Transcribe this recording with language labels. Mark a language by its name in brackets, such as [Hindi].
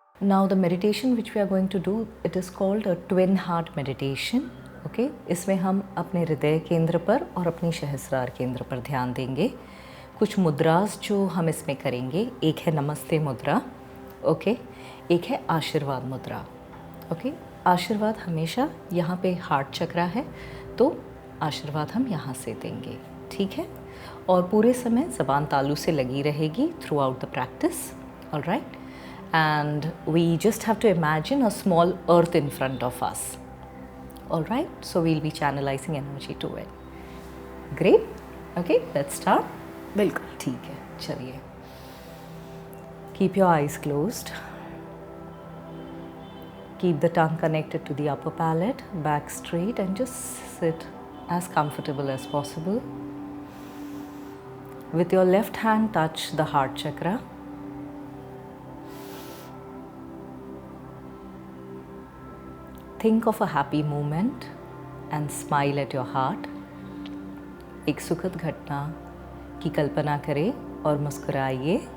[English] Now the meditation which we are going to do, it is called a twin heart meditation. Okay? [Hindi] इसमें हम अपने हृदय केंद्र पर और अपनी सहस्रार केंद्र पर ध्यान देंगे। कुछ मुद्रास जो हम इसमें करेंगे, एक है नमस्ते मुद्रा, ओके, एक है आशीर्वाद मुद्रा। ओके, आशीर्वाद हमेशा यहाँ पे हार्ट चक्रा है तो आशीर्वाद हम यहाँ से देंगे, ठीक है। और पूरे समय ज़बान तालू से लगी रहेगी [English] Throughout the practice, alright. And we just have to imagine a small earth in front of us. All right, so we'll be channelizing energy to it. Great. Okay, let's start. [Hindi] बिल्कुल ठीक है, चलिए। [English] Keep your eyes closed. Keep the tongue connected to the upper palate, back straight, and just sit as comfortable as possible. With your left hand, touch the heart chakra. Think of a happy moment and smile at your heart. [Hindi] एक सुखद घटना की कल्पना करें और मुस्कुराइए।